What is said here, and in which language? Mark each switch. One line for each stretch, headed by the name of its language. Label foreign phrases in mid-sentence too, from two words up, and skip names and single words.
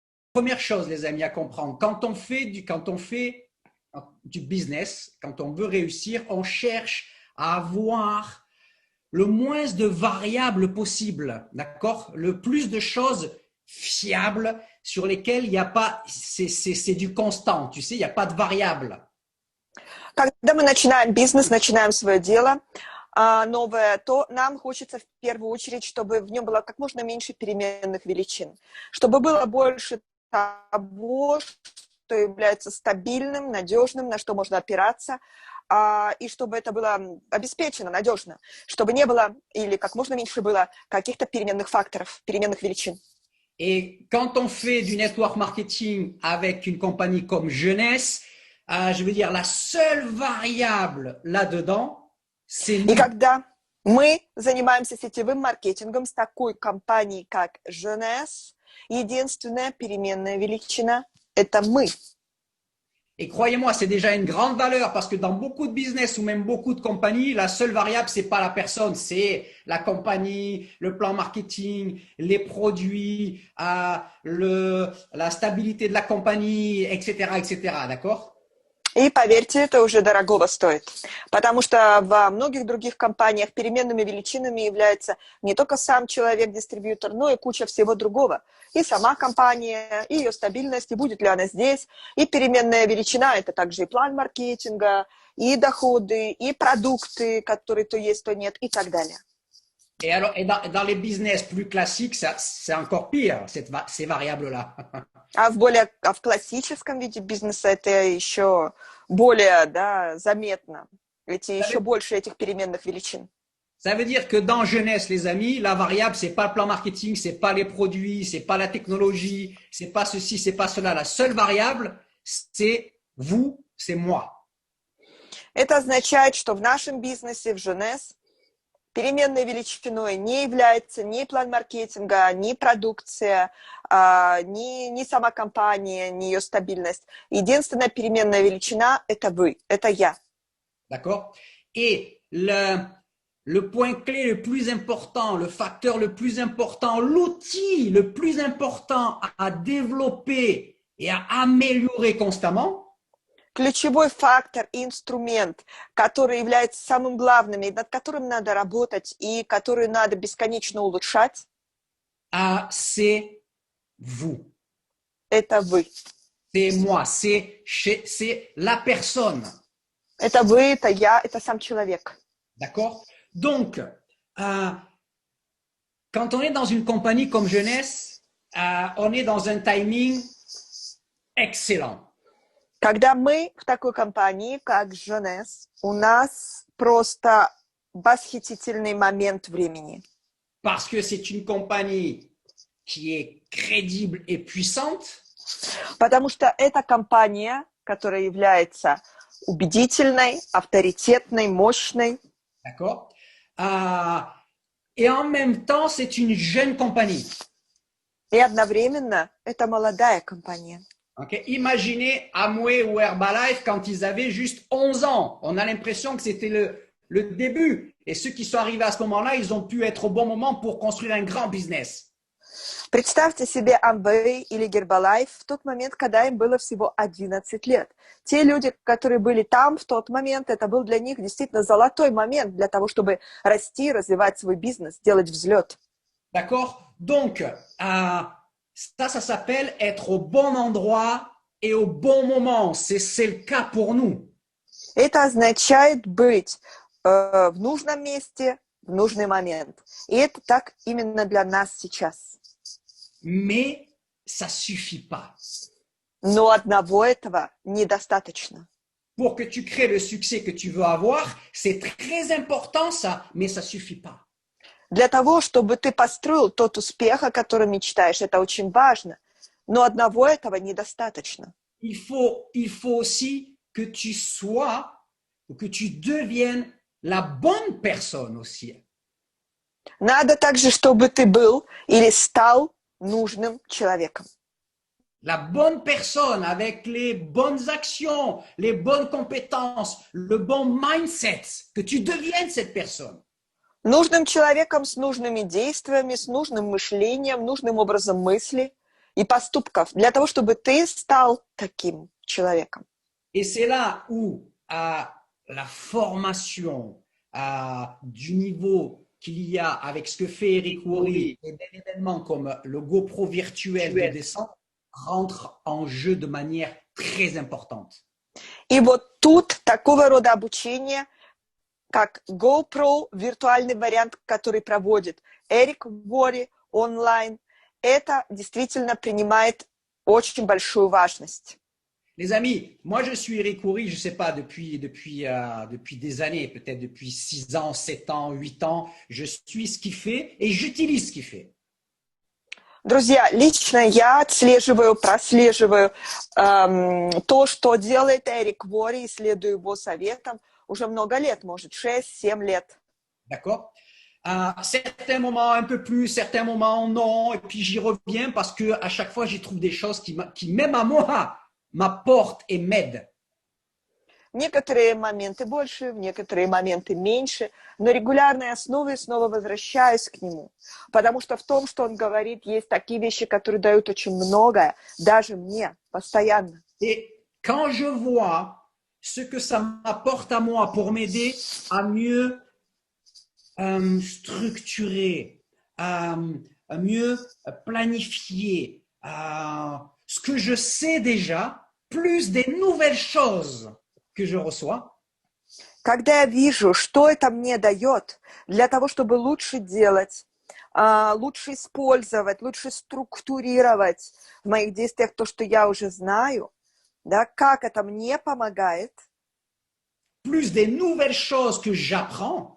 French: première chose, les amis, à comprendre, quand on fait du business, quand on veut réussir, on cherche à avoir le moins de variables possible, d'accord? Le plus de choses fiables sur lesquelles il n'y a pas, c'est du constant, tu sais, il n'y a pas de variables.
Russian: Когда мы начинаем бизнес, начинаем свое дело новое, то нам хочется в первую очередь, чтобы в нем было как можно меньше переменных величин, чтобы было больше того, что является стабильным, надежным, на что можно опираться, и чтобы это было обеспечено надежно, чтобы не было или как можно меньше было каких-то переменных факторов, переменных величин.
French: Et quand on fait du
English: network marketing
French: avec une compagnie comme Jeunesse, je veux dire, la seule variable là-dedans, c'est
Russian: И
French: nous.
Russian: когда мы занимаемся сетевым маркетингом с такой компанией, как Jeunesse, единственная переменная величина – это мы.
French: Et croyez-moi, c'est déjà une grande valeur parce que dans beaucoup de business ou même beaucoup de compagnies, la seule variable, c'est pas la personne, c'est la compagnie, le plan marketing, les produits, la stabilité de la compagnie, etc., etc. D'accord?
Russian: И поверьте, это уже дорогого стоит, потому что во многих других компаниях переменными величинами является не только сам человек-дистрибьютор, но и куча всего другого. И сама компания, и ее стабильность, и будет ли она здесь. И переменная величина – это также и план маркетинга, и доходы, и продукты, которые то есть, то нет, и так далее.
French: Et alors, dans les business plus classiques, c'est encore pire, ces variables-là.
Russian: А в классическом виде бизнеса это еще более, да, заметно. Еще больше этих переменных величин.
French: Ça veut dire que dans Jeunesse, les amis, la variable, c'est pas le plan marketing, c'est pas les produits, c'est pas la technologie, c'est pas ceci, c'est pas cela. La seule variable, c'est vous, c'est moi.
Russian: Это означает, что в нашем бизнесе, в Jeunesse, переменной величиной не является ни план маркетинга, ни продукция, ни сама компания, ни ее стабильность. Единственная переменная величина – это вы, это я.
French: D'accord? Et le point clé le plus important, le facteur le plus important, l'outil le plus important à développer et à améliorer constamment,
Russian: ключевой фактор и инструмент, который является самым главным, и над которым надо работать, и который надо бесконечно улучшать,
French: c'est vous.
Russian: Это вы.
French: C'est moi, c'est la personne.
Russian: Это вы, это я, это сам человек.
French: D'accord? Donc, quand on est dans une compagnie comme Jeunesse, on est dans un timing excellent.
Russian: Когда мы в такой компании, как Jeunesse, у нас просто восхитительный момент времени.
French: Parce que c'est une compagnie qui est crédible et puissante.
Russian: Потому что это компания, которая является убедительной, авторитетной, мощной.
French: D'accord? Et en même temps, c'est une jeune compagnie.
Russian: И одновременно это молодая компания.
French: Okay. Imaginez Amway ou Herbalife quand ils avaient juste 11 ans. On a l'impression que c'était le début. Et ceux qui sont arrivés à ce moment-là, ils ont pu être au bon moment pour construire un grand business.
Russian: Представьте себе Amway или Herbalife в тот момент, когда им было всего 11 лет. Те люди, которые были там в тот момент, это был для них действительно золотой момент для того, чтобы расти, развивать свой бизнес, делать взлет.
French: D'accord? Donc, ça s'appelle être au bon endroit et au bon moment. C'est le cas pour nous.
Russian: Это означает быть в нужном месте в нужный момент. И это так именно для нас сейчас.
French: Mais ça suffit pas.
Russian: Но одного этого недостаточно.
French: Pour que tu crées le succès que tu veux avoir, c'est très important ça, mais ça suffit pas.
Russian: Для того, чтобы ты построил тот успех, о котором мечтаешь, это очень важно. Но одного этого недостаточно.
French: Il faut aussi que tu sois, ou que tu deviennes la bonne personne aussi.
Russian: Надо также, чтобы ты был или стал нужным человеком.
French: La bonne personne avec les bonnes actions, les bonnes compétences, le bon mindset, que tu deviennes cette personne.
Russian: Нужным человеком с нужными действиями, с нужным мышлением, нужным образом мысли. и поступков для того, чтобы ты стал таким человеком.
French: Et c'est là où la formation du niveau qu'il y a avec ce que fait Eric Worre et des événements comme le GoPro virtuel de descente rentre en jeu de manière très importante.
Russian: И вот тут такого рода обучение, как GoPro, виртуальный вариант, который проводит Эрик Worre онлайн, это действительно принимает очень большую важность.
French: Les amis, moi je suis Eric Worre, je ne sais pas, depuis des années, peut-être depuis 6 ans, 7 ans, 8 ans, je suis ce qu'il fait et j'utilise ce qu'il fait.
Russian: Друзья, лично я отслеживаю, прослеживаю то, что делает Эрик Worre, и следую его советам уже много лет, может, 6-7 лет.
French: D'accord? Certains moments un peu plus, certains moments non, et puis j'y reviens parce que à chaque fois j'y trouve des choses qui même à moi, m'apportent et m'aident.
Russian: В некоторые моменты больше, в некоторые моменты меньше, на регулярной основе снова возвращаюсь к нему. Потому что в том, что он говорит, есть такие вещи, которые дают очень многое, даже мне, постоянно.
French: Et quand je vois ce que ça m'apporte à moi pour m'aider à mieux structurer, à mieux planifier, ce que je sais déjà, plus des nouvelles choses que je reçois.
Russian: Когда я вижу, что это мне дает для того, чтобы лучше делать, лучше использовать, лучше структурировать в моих действиях то, что я уже знаю, да, как это мне помогает.
French: Plus des nouvelles choses que j'apprends.